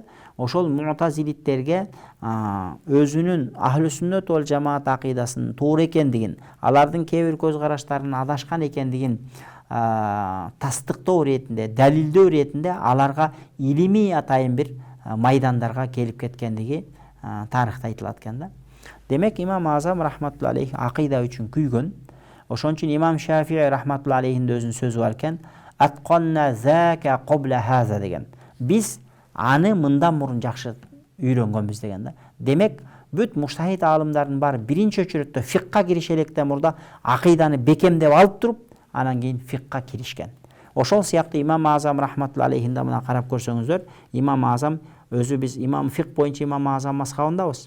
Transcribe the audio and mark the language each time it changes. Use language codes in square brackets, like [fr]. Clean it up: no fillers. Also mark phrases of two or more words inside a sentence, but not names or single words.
[ky] Ошол муътазилиттерге өзүнүн [ar] أهل السنة والجماعة [ky] акыйдасын туура экендигин, алардын кээ бир көз караштарынын адашкан экендигин тастыктоо иретинде, далилдөө иретинде аларга илимий атайын бир майдандарга келип кеткендиги тарыхта айтылат экен да. Демек имам Азам [ar] رحمة الله عليه [ky] акыйда үчүн күйгөн. Ошон үчүн имам Шафии рахматулла алейхинин өзүнүн сөзү бар экен. [ar] أتقنا ذاك قبل هذا деген. [ky] Биз аны мындан мурун жакшы үйрөнгөнбүз деген да. Демек бүт муштахид алымдардын баары биринчи очередде фикка кириш электен мурда акыйданы бекемдеп алып туруп, анан кийин фикка киришкен. Ошол сыяктуу имам Азам рахматулла алейхинде мына карап көрсөңүздөр, имам Азам өзү биз имам фик боюнча имам Азам мазхабындабыз.